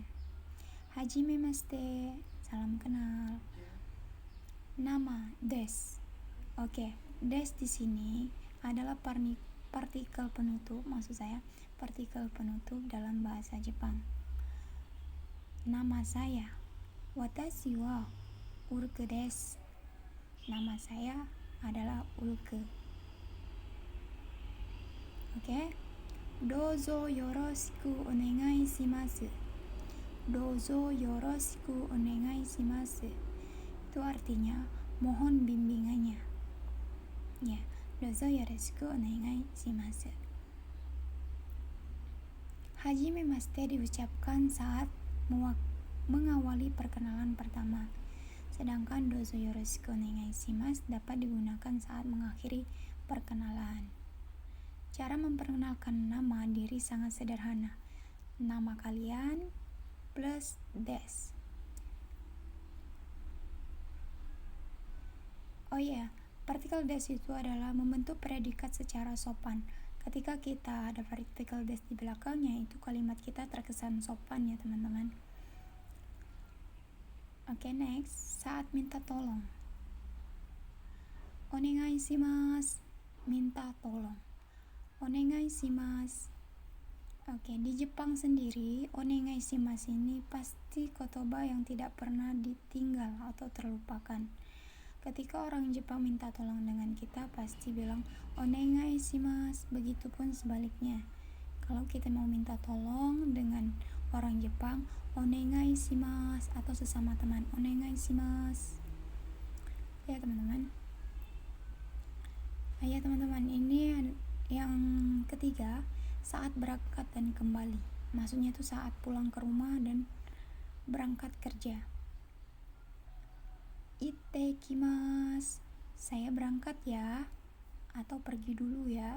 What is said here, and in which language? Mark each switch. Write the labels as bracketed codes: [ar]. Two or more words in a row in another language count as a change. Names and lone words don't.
[id] Hajimemashite, salam kenal. Nama des. Oke, des di sini adalah partikel penutup, maksud saya partikel penutup dalam bahasa Jepang. Nama saya, [ja] 私は Ulke です. [id] Nama saya adalah Ulke. Oke. [ja] どうぞよろしくお願いします. どうぞよろしくお願いします. [id] Itu artinya mohon bimbingannya. Ya, [ja] どうぞよろしくお願いします. [id] Hajimemashite diucapkan saat mengawali perkenalan pertama, sedangkan [ja] どうぞよろしくお願いします [id] dapat digunakan saat mengakhiri perkenalan. Cara memperkenalkan nama diri sangat sederhana. Nama kalian plus des. Oh iya, partikel des itu adalah membentuk predikat secara sopan. Ketika kita ada partikel des di belakangnya, itu kalimat kita terkesan sopan ya, teman-teman. Oke, next, saat minta tolong. [ja] お願いします, [id] minta tolong. [ja] お願いします. [id] Oke, di Jepang sendiri, [ja] お願いします [id] ini pasti kotoba yang tidak pernah ditinggal atau terlupakan. Ketika orang Jepang minta tolong dengan kita, pasti bilang [ja] お願いします. [id] Begitupun sebaliknya. Kalau kita mau minta tolong dengan orang Jepang, [ja] お願いします, [id] atau sesama teman, [ja] お願いします. [id] Ya, teman-teman. Ya, teman-teman, ini yang ketiga, saat berangkat dan kembali. Maksudnya itu saat pulang ke rumah dan berangkat kerja. Ittekimasu, saya berangkat ya, atau pergi dulu ya.